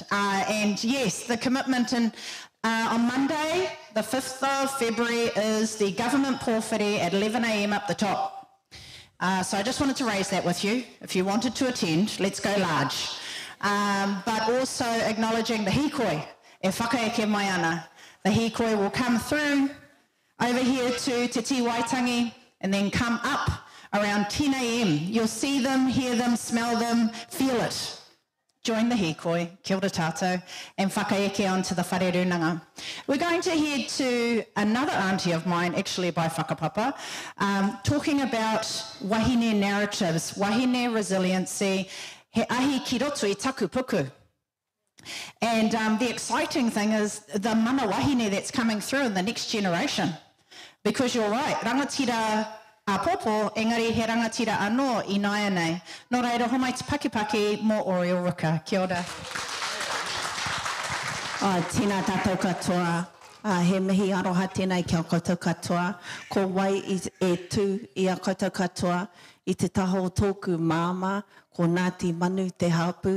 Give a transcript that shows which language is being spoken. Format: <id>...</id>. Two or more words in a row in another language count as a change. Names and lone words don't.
<en>And yes, the commitment on Monday, the 5th of February, is the government pōwhiri at 11 a.m. up the top. So I just wanted to raise that with you. If you wanted to attend, let's go large. But also acknowledging the hikoi,</en> <mi>e whakaeke mai ana.</mi> <en>The hikoi will come through over here to Te Waitangi and then come up around 10 a.m. You'll see them, hear them, smell them, feel it. Join the hikoi,</en> <mi>kia ora tātou,</mi> <en>and whakaeke onto the</en> <mi>whare runanga.</mi> <en>We're going to head to another auntie of mine, actually by whakapapa, talking about wahine narratives, wahine resiliency,</en> <mi>he ahi ki roto I taku puku.</mi> <en>And the exciting thing is the</en> <mi>mana wahine</mi> <en>that's coming through in the next generation. Because you're right,</en> <mi>rangatira a popo, engari he rangatira anō I naia nei. Nō reira, homai te pakipaki mō Oriel Ruka. Kia ora. Tēnā tātou katoa. He mihi aroha tēnei kia koutou katoa. Ko wai e tū I a koutou katoa I te taho tōku māma, ko Ngāti Manu te hapu.</mi>